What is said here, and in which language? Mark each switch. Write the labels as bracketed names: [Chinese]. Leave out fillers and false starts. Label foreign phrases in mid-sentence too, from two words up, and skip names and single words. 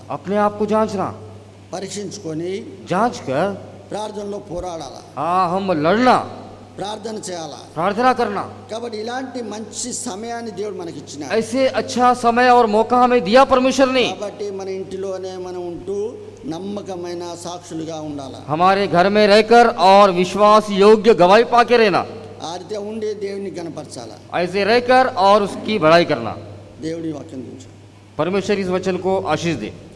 [Hindi] अपने आप को जांचना, [Telugu] పరీక్షించుకొని [Hindi] जांच कर [Telugu] ప్రార్థనలో పోరాడాలా, [Hindi] हाँ हम लड़ना, [Telugu] ప్రార్థన చేయాలా. [Hindi] प्रार्थना करना। [Telugu] కాబట్టి ఇలాంటి మంచి సమయాన్ని దేవుడు మనకి ఇచ్చినాడు. [Hindi] ऐसे अच्छा समय और मौका हमें दिया परमेश्वर ने। [Telugu] కాబట్టి మన ఇంటిలోనే మనం ఉంటూ నమ్మకమైన సాక్షులుగా ఉండాలా. [Hindi] हमारे घर में रहकर और विश्वास योग्य गवाही पाके रहना, [Telugu] ఆ రీతిగా ఉండి దేవుని కనపరచాలా. [Hindi] ऐसे रहकर और उसकी बड़ाई करना। [Telugu] దేవుడి వాక్యం గురించి [Hindi] परमेश्वर इस वचन को आशीष दे।